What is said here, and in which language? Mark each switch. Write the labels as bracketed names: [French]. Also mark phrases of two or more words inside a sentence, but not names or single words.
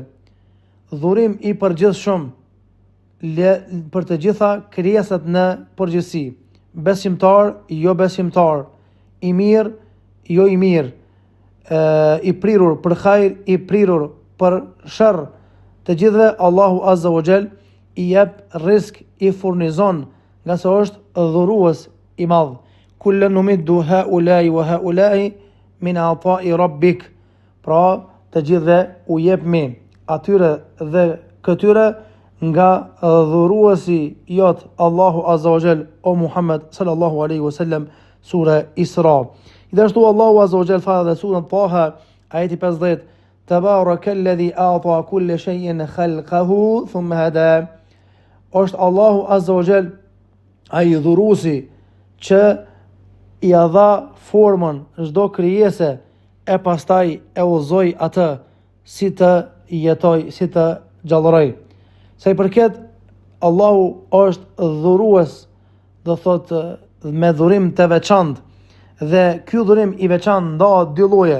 [Albanian] Dhurim I përgjithshëm për të gjitha krijesat në përgjithësi, besimtar, jo besimtar, I mirë, jo I mirë, I prirur për hajër, I prirur për sharr, të gjithëve Allahu [Arabic] عز وجل [Albanian] i jep rizq, i furnizon, nga se është dhurues i madh. [Arabic] كلا نمد هؤلاء وهؤلاء من عطاء ربك. [Albanian] Pra, të gjithëve u jepmi atyre dhe këtyre nga dhuruesi jot Allahu [Arabic] عز وجل, [Albanian] o Muhammed [Arabic] صلى الله عليه وسلم, [Albanian] sura Isra. Gjithashtu Allahu [Arabic] عز وجل [Albanian] tha dhe surën Taha, ajeti 50, [Arabic] تبارك الذي أعطى كل شيء خلقه ثم هدى. [Albanian] Është Allahu [Arabic] عز وجل [Albanian] ai dhuruesi që i dha formën çdo krijese e pastaj e udhzoi atë si të jetoj, si të gjallëroj. Sa i përket Allahu është dhurues, do thot me dhurim të veçantë, dhe ky dhurim i veçantë ndahet dy lloje.